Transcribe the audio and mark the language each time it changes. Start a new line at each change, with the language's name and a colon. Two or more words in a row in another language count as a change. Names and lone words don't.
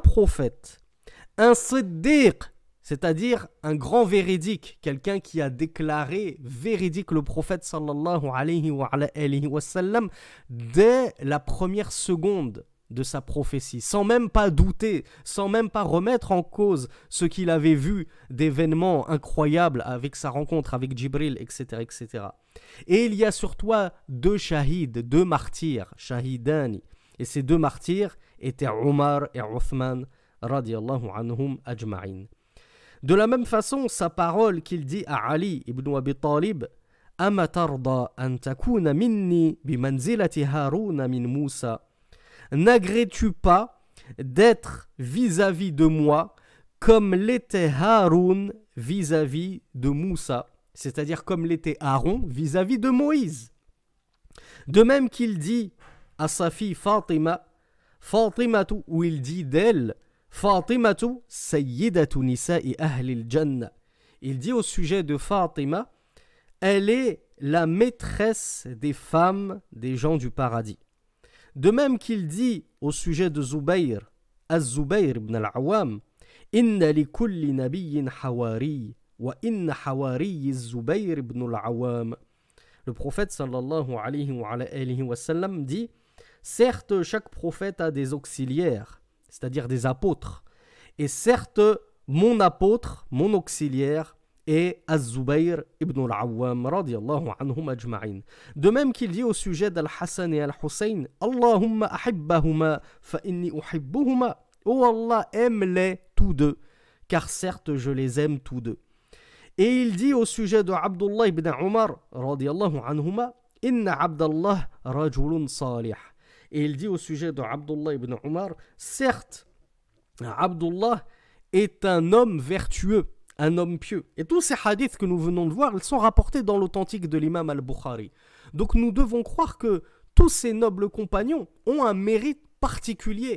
French: prophète, un siddiq, c'est-à-dire un grand véridique, quelqu'un qui a déclaré véridique le prophète
Arabic: صلى الله عليه وسلم
French: dès la première seconde de sa prophétie, sans même pas douter, sans même pas remettre en cause ce qu'il avait vu d'événements incroyables avec sa rencontre avec Jibril, etc., etc. Et il y a sur toi deux shahids, deux martyrs, shahidani. Et ces deux martyrs étaient Omar et Othman,
Arabic: رضي الله عنهم أجمعين.
French: De la même façon, sa parole qu'il dit à Ali ibn Abi Talib, «
Arabic: أما ترضى أن تكون مني بمنزلة هارون من موسى
French: » N'agrais-tu pas d'être vis-à-vis de moi comme l'était Haroun vis-à-vis de Moussa, c'est-à-dire comme l'était Aaron vis-à-vis de Moïse. De même qu'il dit à sa fille Fatima, Fatimatu, où il dit d'elle,
Arabic: فاطمة سيدة نساء أهل الجنة.
French: Il dit au sujet de Fatima, elle est la maîtresse des femmes des gens du paradis. De même qu'il dit au sujet de Zubayr, Az-Zubayr ibn al-Awwam,
Arabic: إن لكل نبي حواري وإن حواري الزبير بن العوام.
French: Le prophète
Arabic: صلى الله عليه وسلم
French: dit, certes, chaque prophète a des auxiliaires, c'est-à-dire des apôtres, et certes, mon apôtre, mon auxiliaire, et Az-Zubayr ibn al-Awwam
Arabic: رضي الله عنهم أجمعين.
French: De même qu'il dit au sujet d'Al-Hassan et Al-Hussein,
Arabic: اللهم أحبهما فإني أحبهما.
French: Oh Allah, aime-les tous deux, car certes je les aime tous deux. Et il dit au sujet de Abdullah ibn Umar
Arabic: رضي الله عنهما, إن عبد الله رجل صالح.
French: Et il dit au sujet de Abdullah ibn Umar, certes, Abdullah est un homme vertueux, un homme pieux. Et tous ces hadiths que nous venons de voir, ils sont rapportés dans l'authentique de l'imam al-Bukhari. Donc nous devons croire que tous ces nobles compagnons ont un mérite particulier.